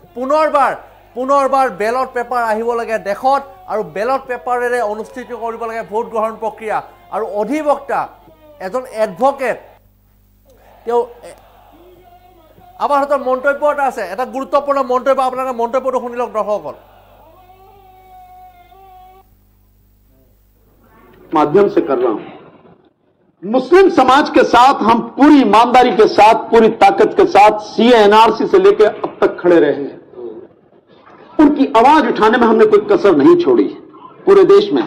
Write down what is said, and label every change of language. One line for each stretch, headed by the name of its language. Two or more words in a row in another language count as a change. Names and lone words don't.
Assamese: পুনৰবাৰ বেলট পেপাৰ আহিব লাগে দেশত আৰু বেলট পেপাৰেৰে অনুষ্ঠিত কৰিব লাগে ভোট গ্ৰহণ প্ৰক্ৰিয়া আৰু অধিবক্তা এজন এডভকেট তেওঁ আমাৰ হাতত মন্তব্য এটা আছে এটা গুৰুত্বপূৰ্ণ মন্তব্য আপোনালোকে মন্তব্যটো শুনি লওক দৰ্শকসকল
Hindi: माध्यम से कर रहा हूं मुस्लिम समाज के साथ हम पूरी ईमानदारी के साथ, पूरी ताकत के साथ सीए एनआरसी से लेकर अब तक खड़े रहे हैं। उनकी आवाज उठाने में हमने कोई कसर नहीं छोड़ी पूरे देश में।